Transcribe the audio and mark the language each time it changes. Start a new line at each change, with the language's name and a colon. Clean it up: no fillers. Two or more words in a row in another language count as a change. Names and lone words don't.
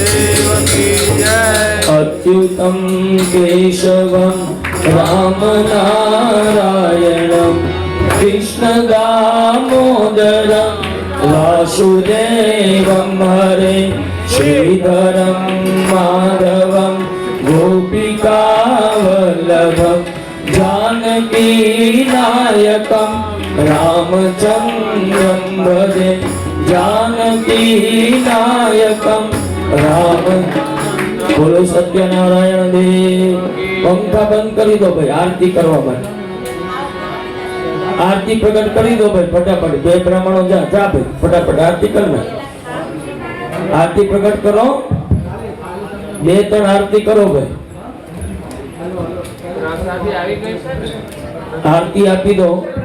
Sanskrit: अच्युतम केशवम राम नारायणम कृष्ण दामोदरम वासुदेवम हरे श्रीधरम माधवम गोपिका वल्लभम जानकी नायकम रामचंद्रम भजे जानकी नायकम राम.
Hindi: बोलो सत्यनारायण देव. पंखा बंद
Gujarati: કરી દો ભાઈ, આરતી કરવા માટે આરતી પ્રગટ કરી દો ભાઈ ફટાફટ. બે બ્રાહ્મણો જા ભાઈ ફટાફટ આરતી કર. આરતી પ્રગટ કરો, 2-3 આરતી કરો ભાઈ. આરતી આપી દો.